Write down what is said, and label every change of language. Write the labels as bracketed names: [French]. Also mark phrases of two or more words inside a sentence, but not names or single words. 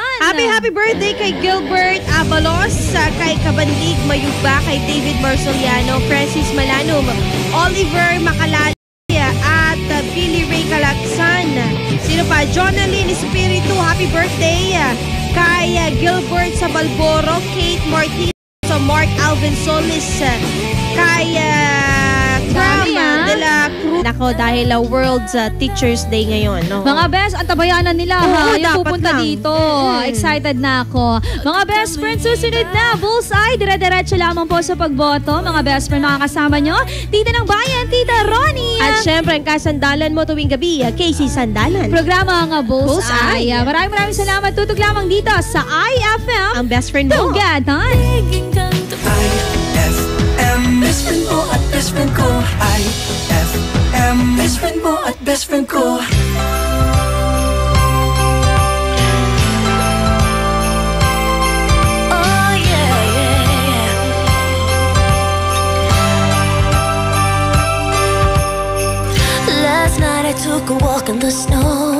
[English] Happy birthday [Filipino] kay Gilbert Avalos, kay Kabandig Mayugba, kay David Marceliano, Francis Malanum, Oliver Macalala, at Billy Ray Calaksan. Sino pa? Jonalyn Espiritu, [English] happy birthday [Filipino] kay Gilbert Sabalboro, Kate Martinez, Mark Alvin Solis, kay Grama de la Cruz. Nako, dahil World Teachers Day ngayon. No? Mga best, ang tabayanan nila ha. Yung pupunta lang dito. Excited na ako. Mga [English] best friends, [Filipino] susunod na. Bullseye, dire-diretso lamang po sa pagboto. Mga [English] best friend, [Filipino] makakasama nyo. Tita ng Bayan, Tita Ronnie. At syempre, ang kasandalan mo tuwing gabi, Casey Sandalan. Programa ang Bullseye. Maraming salamat. Tutog lamang dito sa IFM. Ang [English] best friend [Filipino] mo. Tugatan. IFM, [English] best friend [Filipino] mo at [English] best friend [Filipino] ko. IFM, [English] best friend [Filipino] mo at [English] best friend [Filipino] ko. [English] Oh yeah, yeah. Last night I took a walk in the snow.